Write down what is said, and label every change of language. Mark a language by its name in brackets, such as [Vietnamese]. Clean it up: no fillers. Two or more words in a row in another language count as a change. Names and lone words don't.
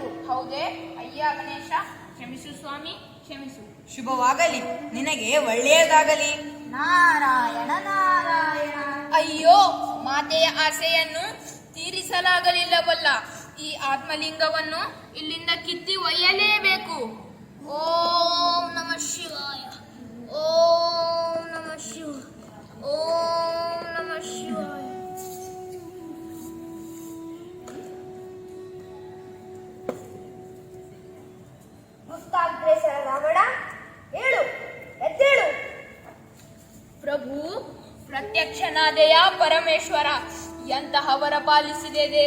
[Kannada] ಹೌದೇ? ಅಯ್ಯ ಗಣೇಶ, ಕ್ಷಮಿಸು ಸ್ವಾಮಿ, ಕ್ಷಮಿಸು. ಶುಭವಾಗಲಿ, ನಿನಗೆ ಒಳ್ಳೆಯದಾಗಲಿ. ನಾರಾಯಣ ನಾರಾಯಣ. ಅಯ್ಯೋ, ಮಾತೆಯ ಆಸೆಯನ್ನು ತೀರಿಸಲಾಗಲಿಲ್ಲವಲ್ಲ. ಈ ಆತ್ಮಲಿಂಗವನ್ನು ಇಲ್ಲಿಂದ ಕಿತ್ತಿ ಒಯ್ಯಲೇಬೇಕು. [Sanskrit] ಓಂ ನಮಃ ಶಿವಾಯ, ಓಂ ನಮಃ ಶಿವ, ಓಂ ನಮಃ ಶಿವಾಯ. [Kannada] ಮುಕ್ತಾಗ್ರೇಸರ ರಾವಣ, ಹೇಳು, ಎದ್ದೇಳು. ಪ್ರಭು, ಪ್ರತ್ಯಕ್ಷನಾದೆಯ ಪರಮೇಶ್ವರ, ಎಂತಹವರ ಪಾಲಿಸಿದೆ ದೇವ.